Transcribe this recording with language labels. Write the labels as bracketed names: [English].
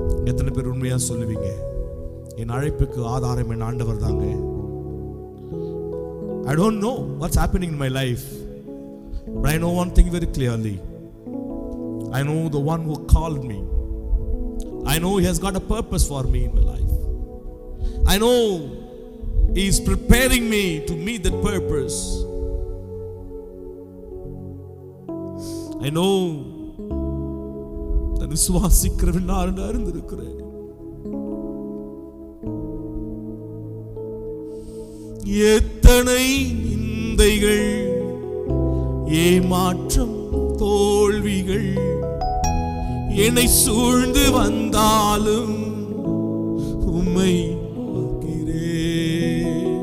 [Tamil] எத்தனை பேர் உண்மையா சொல்லுவீங்க, என் அழைப்புக்கு ஆதாரம் என் ஆண்டவர் தாங்க? [English] I don't know what's happening in my life, but I know one thing very clearly. I know the one who called me. I know he has got a purpose for me in my life. I know he is preparing me to meet that purpose. I know [Tamil] நான் விசுவாசிக்கிறவன் நான் அறிந்திருக்கிறேன். எத்தனை நிந்தைகள், ஏமாற்றம், தோல்விகள் என்னை சூழ்ந்து வந்தாலும் உம்மை நோக்கிறேன்.